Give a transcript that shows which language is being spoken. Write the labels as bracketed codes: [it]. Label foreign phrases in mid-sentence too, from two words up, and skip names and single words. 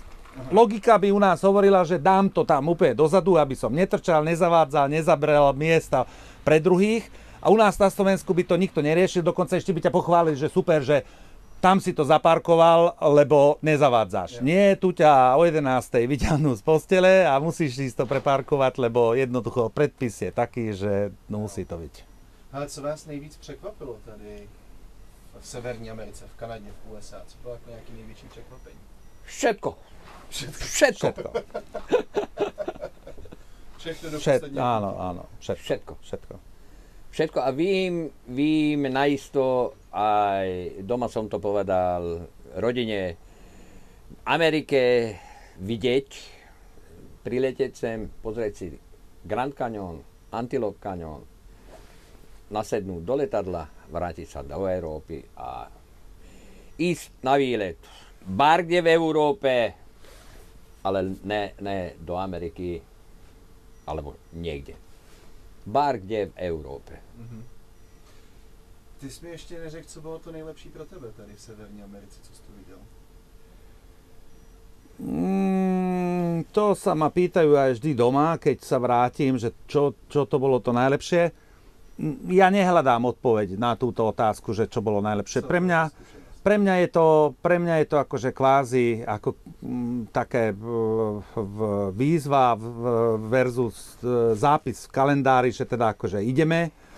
[sk] Logika by u nás hovorila, že dám to tam úplne dozadu, aby som netrčal, nezavádzal, nezabrel miesta pre druhých. A u nás na Slovensku by to nikto neriešil, dokonca ešte by ťa pochválili, že super, že tam si to zaparkoval, lebo nezavádzaš. Nie, tu ťa o 11:00 vyťahnú z postele a musíš ísť to preparkovať, lebo jednoducho predpis je taký, že musí to byť. [cs] Ale co vás nejvíc překvapilo tady v Severní Americe, v Kanadě, v USA? Co bylo jako nějaký největší překvapení? [sk] Všetko. Áno, Všetko a vím najisto, aj doma som to povedal rodine, v Amerike vidieť, priletieť sem, pozrieť si Grand Canyon, Antelope Canyon, nasednúť do letadla, vrátiť sa do Európy a ísť na výlet. Bar kde v Európe, ale ne do Ameriky, alebo niekde. Bar kde v Európe. [cs] Ty jsi mi ještě neřekl, co bylo to nejlepší pro tebe tady v Severní Americe, co jsi tu viděl? [sk] To sa ma pýtajú aj vždy doma, keď sa vrátim, že čo to bolo to najlepšie. Ja nehľadám odpoveď na túto otázku, že čo bolo najlepšie. Pre mňa je to akože kvázi ako také výzva versus zápis v kalendári, že teda akože ideme,